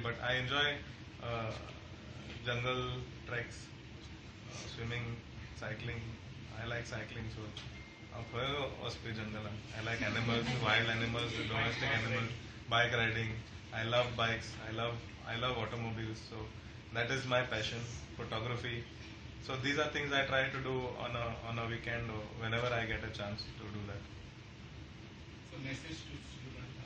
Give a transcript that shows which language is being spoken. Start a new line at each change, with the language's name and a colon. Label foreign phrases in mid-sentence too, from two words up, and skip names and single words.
English: But I enjoy jungle treks, swimming, cycling. I like cycling, so
Konkani: खंय वचपी जंगलान.
English: I like animals, wild animals, domestic animals, bike riding. I love bikes. I love automobiles. So that is my passion. Photography. So these are things I try to do on a weekend or whenever I get a chance to do that. So message to students.